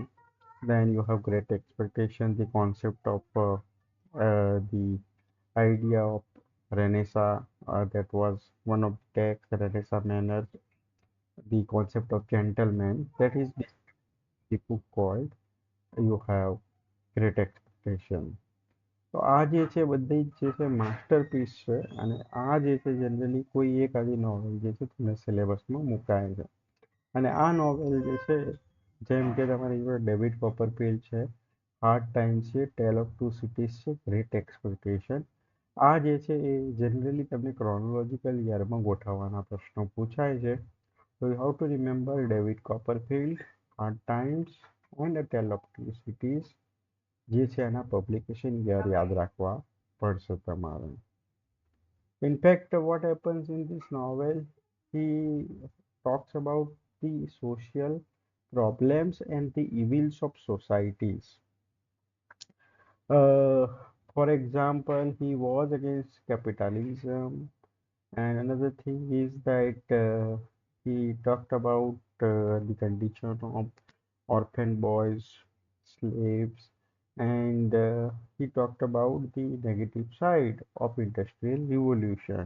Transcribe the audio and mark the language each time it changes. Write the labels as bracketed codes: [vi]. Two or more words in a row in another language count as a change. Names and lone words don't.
[en] Then you have Great Expectation, the concept of the idea of Renaissance, that was one of the Renaissance manners, the concept of gentleman, that is the book called You Have Great Expectation. [gu] તો આ જે છે બધી જ જે છે માસ્ટરપીસ છે અને આ જે છે જનરલી કોઈ એક આવી નોવેલ જે છે તમને સિલેબસમાં મુકાય છે અને આ નોવેલ જે છે જેમ કે તમારી જોડે ડેવિડ કોપરફિલ્ડ છે, હાર્ડ ટાઈમ્સ છે, ટેલ ઓફ ટુ સિટીઝ છે, ગ્રેટ એક્સપેક્ટેશન, આ જે છે એ જનરલી તમને [en] chronological year [gu] ગોઠવવાના પ્રશ્નો પૂછાય છે. [en] So you have to remember David Copperfield, Hard Times, and A Tale of Two Cities, [gu] જે છે એના [en] publication year [gu] યાદ રાખવા પડશે તમારે. [en] In fact, what happens in this novel, he talks about the social problems and the evils of societies. Uh, for example, he was against capitalism, and another thing is that he talked about the condition of orphan boys, slaves, and he talked about the negative side of industrial revolution.